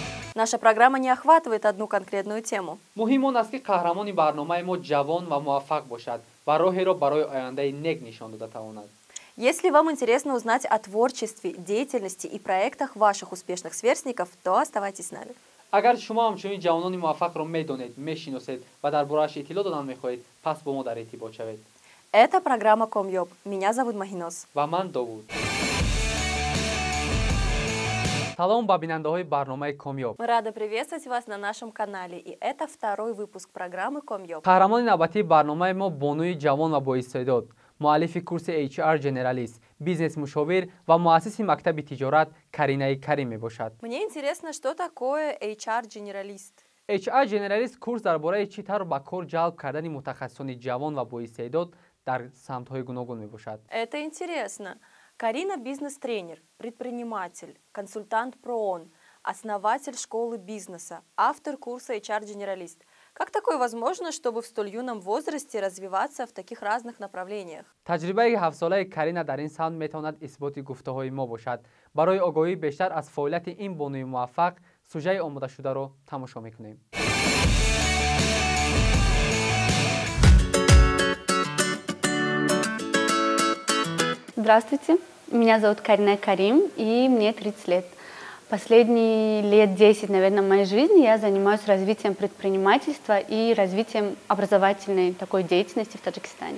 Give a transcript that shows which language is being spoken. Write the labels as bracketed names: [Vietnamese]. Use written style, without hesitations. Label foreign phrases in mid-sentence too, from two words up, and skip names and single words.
[Russian] Наша программа не охватывает одну конкретную тему. [Tajik] муҳим он аст ки қаҳрамони барномаи мо ҷавон ва муваффақ бошад ва роҳеро барои ояндаи нек нишон дода тавонад. [Russian] Если вам интересно узнать о творчестве, деятельности и проектах ваших успешных сверстников, то оставайтесь с нами. [Tajik] агар шумо ҳамчунин ҷавонони муваффақро медонед, мешиносед ва дар борааш иттилоъ додан мехоҳед, пас бо мо дар иртибот шавед. [Russian] Это программа Комьёб. Меня зовут Махинос. [Tajik] ва ман Довуд. Салом ба бинандаҳои барномаи Комьёб. [Russian] Мы рады приветствовать вас на нашем канале, и это второй выпуск программы Комьёб. [Tajik] қаҳрамони навбатии барномаи мо бонуи ҷавон ва боистеъдод, муаллифи курси HR Generalist, бизнес-мушовир ва муассиси мактаби тиҷорат Каринаи Карим мебошад. [Russian] Мне интересно, что такое HR-генералист? [Tajik] HR Generalist курс дар бораи чӣ тавр ба кор ҷалб кардани мутахассисони ҷавон ва боистеъдод дар самтҳои гуногун мебошад. [Russian] Это интересно. Карина – бизнес-тренер, предприниматель, консультант ПРООН, основатель школы бизнеса, автор курса HR-генералист. Как такое возможно, чтобы в столь юном возрасте развиваться в таких разных направлениях? [Tajik] таҷрибаи 7-солаи Карина дар ин самт метавонад исботи гуфтаҳои мо бошад. Барои огоҳии бештар аз фаъолияти ин бонуи муваффақ, сужаи омодашударо тамошо мекунем. [Russian] Здравствуйте, меня зовут Карина Карим, и мне 30 лет. Последние лет 10, наверное, в моей жизни я занимаюсь развитием предпринимательства и развитием образовательной такой деятельности в Таджикистане.